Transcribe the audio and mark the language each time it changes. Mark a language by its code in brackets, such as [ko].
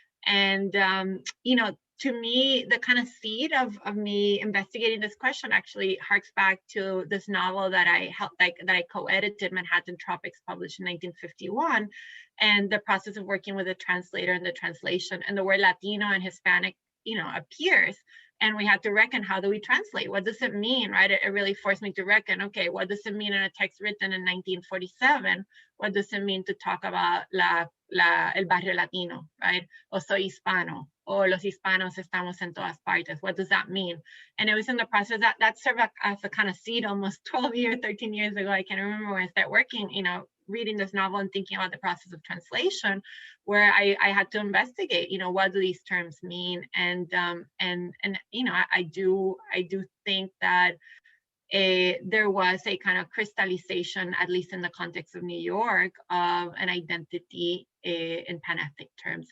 [en] And, to me, the kind of seed of me investigating this question actually harks back to this novel that I co-edited, Manhattan Tropics, published in 1951, and the process of working with a translator and the translation, and the word Latino and Hispanic, appears. And we had to reckon, how do we translate? What does it mean, right? It really forced me to reckon, okay, what does it mean in a text written in 1947? What does it mean to talk about [es] el barrio latino, [en] right? [es] O soy hispano, or los hispanos estamos en todas partes. [en] What does that mean? And it was in the process that served as a kind of seed almost 13 years ago. I can't remember when I started working, reading this novel and thinking about the process of translation, where I had to investigate, what do these terms mean? And I do think that there was a kind of crystallization, at least in the context of New York, of an identity in pan-ethnic terms.